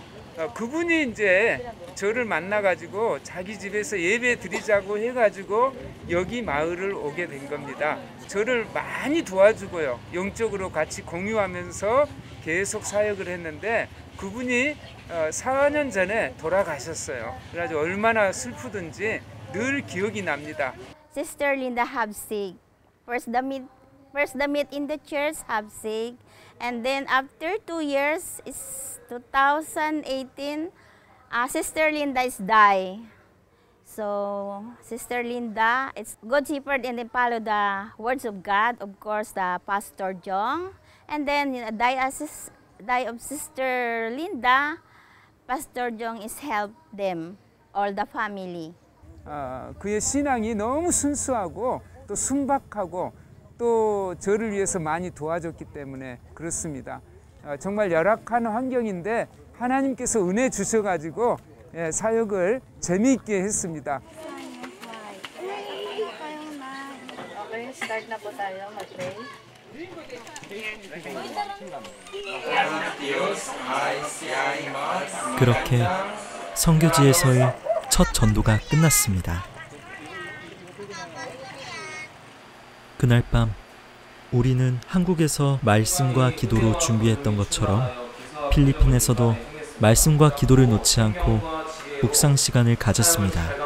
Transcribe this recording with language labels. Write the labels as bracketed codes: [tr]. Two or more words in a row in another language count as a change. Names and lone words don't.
[ko] 그분이 이제 저를 만나가지고 자기 집에서 예배 드리자고 해가지고 여기 마을을 오게 된 겁니다. 저를 많이 도와주고요. 영적으로 같이 공유하면서 계속 사역을 했는데 그분이 4년 전에 돌아가셨어요. 그래가지고 얼마나 슬프든지 늘 기억이 납니다. [en] Sister Linda Habsig. First the meet in the church Habsig, and then after 2 years, is 2018. Sister Linda is die. So Sister Linda, it's good shepherd and then follow the words of God. Of course, the Pastor Jong, and then die of Sister Linda. Pastor Jong is help them, all the family. [ko] 그의 신앙이 너무 순수하고 또 순박하고 또 저를 위해서 많이 도와줬기 때문에 그렇습니다. 정말 열악한 환경인데 하나님께서 은혜 주셔가지고 사역을 재미있게 했습니다. [tl] Okay, start na po tayo mag-pray. [ko] 그렇게 선교지에서의 첫 전도가 끝났습니다. 그날 밤 우리는 한국에서 말씀과 기도로 준비했던 것처럼 필리핀에서도 말씀과 기도를 놓지 않고 묵상 시간을 가졌습니다.